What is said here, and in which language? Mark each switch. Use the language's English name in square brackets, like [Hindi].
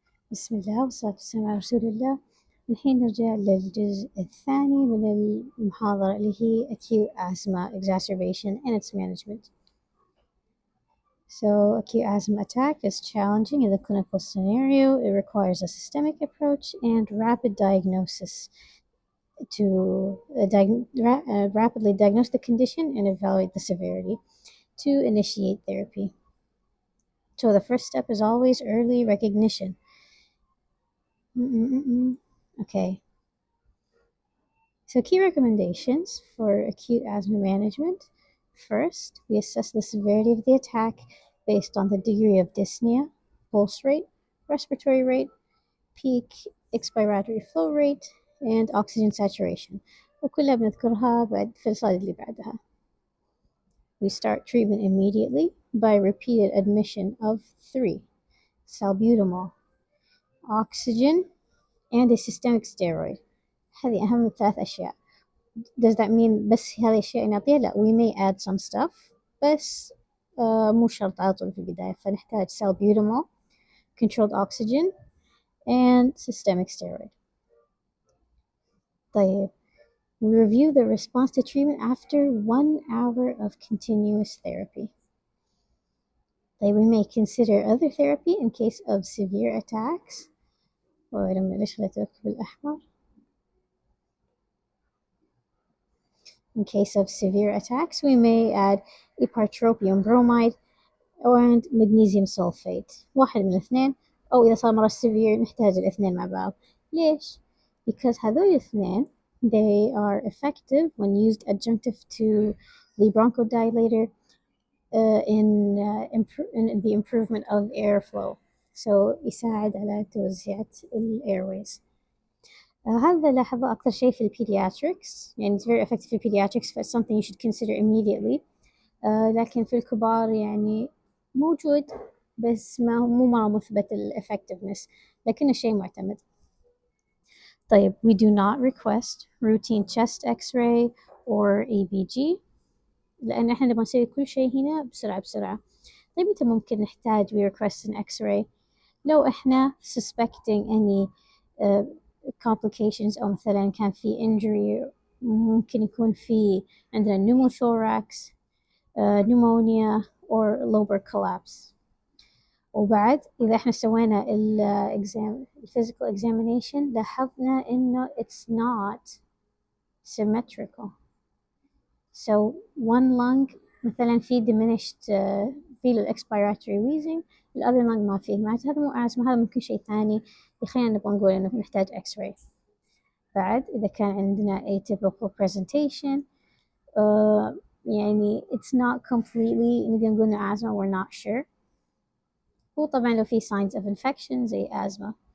[Arabic] بسم الله والصلاة والسلام على رسول الله. الحين نرجع للجزء الثاني من المحاضرة اللي هي [English] Acute Asthma Exacerbation and its Management. So acute asthma attack is challenging in the clinical scenario. It requires a systemic approach and rapid diagnosis to rapidly diagnose the condition and evaluate the severity to initiate therapy. So the first step is always early recognition. Okay. So key recommendations for acute asthma management. First, we assess the severity of the attack based on the degree of dyspnea, pulse rate, respiratory rate, peak expiratory flow rate, and oxygen saturation. [Arabic] وكلها بنذكرها في السلايد اللي بعدها. [English] We start treatment immediately by repeated admission of 3 salbutamol, oxygen, and a systemic steroid. [Arabic] هذه أهم 3 أشياء. [English] Does that mean [Arabic] بس هذه الأشياء نعطيها؟ لا, [English] we may add some stuff [Arabic] بس مو شرط على طول في البداية. [English] فنحتاج salbutamol, controlled oxygen, and systemic steroid. طيب, we review the response to treatment after 1 hour of continuous therapy. طيب, we may consider other therapy in case of severe attacks. [Arabic] ليش خليته بالأحمر? [English] In case of severe attacks, we may add ipratropium bromide and magnesium sulfate. [Arabic] واحد من الاثنين, أو إذا صار مرة severe نحتاج الاثنين مع بعض. ليش? [English] Because [Arabic] هذول الاثنين, [English] they are effective when used adjunctive to the bronchodilator in the improvement of airflow. [Arabic] So يساعد على توزيع airways. هذا لاحظه أكثر شيء في [English] pediatrics, يعني it's very effective في pediatrics, فit's something you should consider immediately. [Arabic] لكن في الكبار يعني موجود بس مو مرة مثبت ال effectiveness, لكنه شيء معتمد. [English] طيب, we do not request routine chest x-ray or ABG [Arabic] لأن إحنا نبغى نسوي كل شيء هنا بسرعة. طيب, متى ممكن نحتاج [English] we request an x-ray؟ [Arabic] لو إحنا [English] suspecting any complications, [Arabic] أو مثلا كان في injury, ممكن يكون في عندنا [English] pneumothorax, pneumonia or lobar collapse. [Arabic] وبعد إذا إحنا سوينا physical examination لاحظنا إنه [English] it's not symmetrical. So one lung مثلا في diminished في expiratory wheezing, the other lung ما فيه. [Arabic] معناته هذا مو asthma, هذا ممكن شيء ثاني يخلينا نبغى نقول إنه نحتاج x-ray. بعد إذا كان عندنا [English] atypical presentation, يعني it's not completely [Arabic] نقدر نقول إنه [English] asthma, we're not sure. [Arabic] وطبعا لو في signs of infection زي asthma.